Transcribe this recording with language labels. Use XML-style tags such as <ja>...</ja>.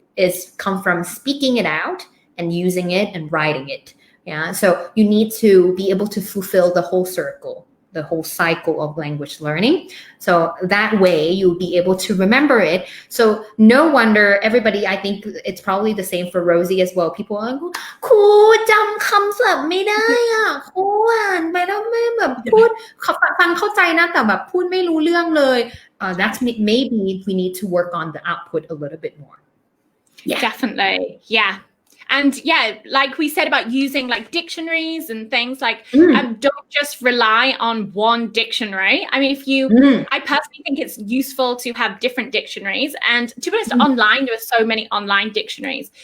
<en>Is come from speaking it out and using it and writing it. Yeah. So you need to be able to fulfill the whole circle, the whole cycle of language learning. So that way you'll be able to remember it. So no wonder everybody, I think it's probably the same for Rosie as well.</en> <th>People are like, ครูจำคำศัพท์ไม่ได้อ่ะครูอ่านไปแล้วไม่แบบพูดฟังเข้าใจนะแต่แบบพูดไม่รู้เรื่องเลย</th> <en>That's maybe we need to work on the output a little bit more. Yeah. Definitely. Yeah. And yeah, like we said about using like dictionaries and things like, don't just rely on one dictionary. I mean, I personally think it's useful to have different dictionaries, and to be honest, online, there are so many online dictionaries.</en>